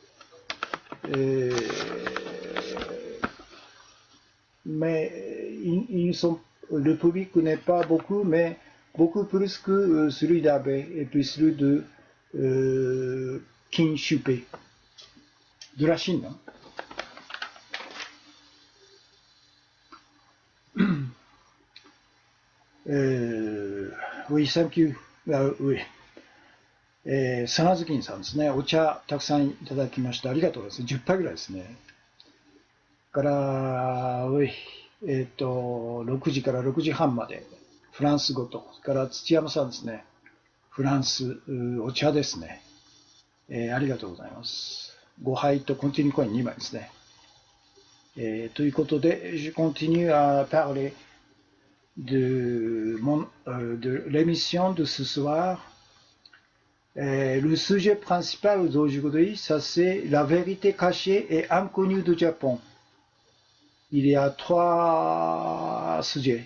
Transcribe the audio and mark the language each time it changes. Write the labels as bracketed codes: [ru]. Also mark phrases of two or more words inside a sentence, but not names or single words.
[fr] Mais le public n'est pas beaucoup, mais beaucoup plus que celui d'Abe et puis celui de Kim Shu-pei, de la Chine. Oui, [en] thank you. [fr] Oui. [ja] サナズキンさんですね。お茶たくさんいただきました。ありがとうございます。10杯ぐらいですね。から、6時から6時半までフランス語と、から土山さんですね。フランスお茶ですね。ありがとうございます。5杯とコンティニューコイン2枚ですね。ということで、 [fr] je continue à parler de l'émission de ce soir. Le sujet principal d'aujourd'hui, ça c'est la vérité cachée et inconnue du Japon. Il y a 3 sujets.